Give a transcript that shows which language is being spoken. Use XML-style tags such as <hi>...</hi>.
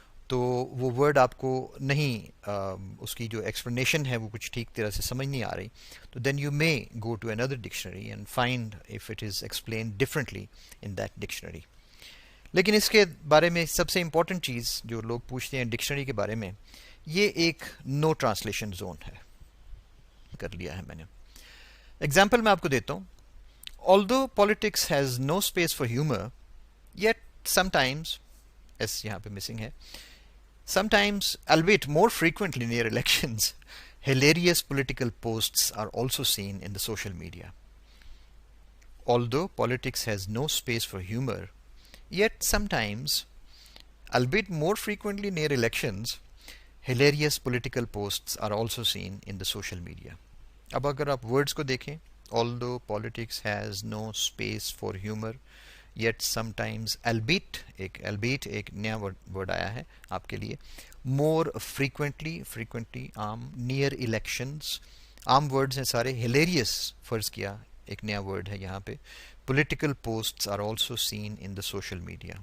<ur>تو وہ ورڈ آپ کو نہیں اس کی جو ایکسپلینیشن ہے وہ کچھ ٹھیک طرح سے سمجھ نہیں آ رہی، تو</ur> <en>Then you may go to اندر dictionary and find if it is explain differently in that dictionary.</en> <ur>لیکن اس کے بارے میں سب سے امپورٹنٹ چیز جو لوگ پوچھتے ہیں ڈکشنری کے بارے میں، یہ ایک نو ٹرانسلیشن زون ہے. کر لیا ہے میں نے. ایگزامپل میں آپ کو دیتا ہوں.</ur> <en>Although politics has no space for humor, yet sometimes,</en> <ur>S یہاں پہ مسنگ ہے,</ur> <en>sometimes, albeit more frequently near elections, hilarious political posts are also seen in the social media. Although politics has no space for humor, yet sometimes, albeit more frequently near elections, hilarious political posts are also seen in the social media.</en> <ur>اب اگر آپ words کو دیکھیں,</ur> <en>although politics has no space for humor, yet sometimes, albeit</en> <ur>ایک نیا word آیا ہے آپ کے لیے,</ur> <en>more frequently</en> <ur>عام,</ur> <en>near elections,</en> <ur>عام ورڈز ہیں سارے, hilarious فرض کیا ایک نیا ورڈ ہے یہاں پہ,</ur> <en>political posts are also seen in the social media.</en>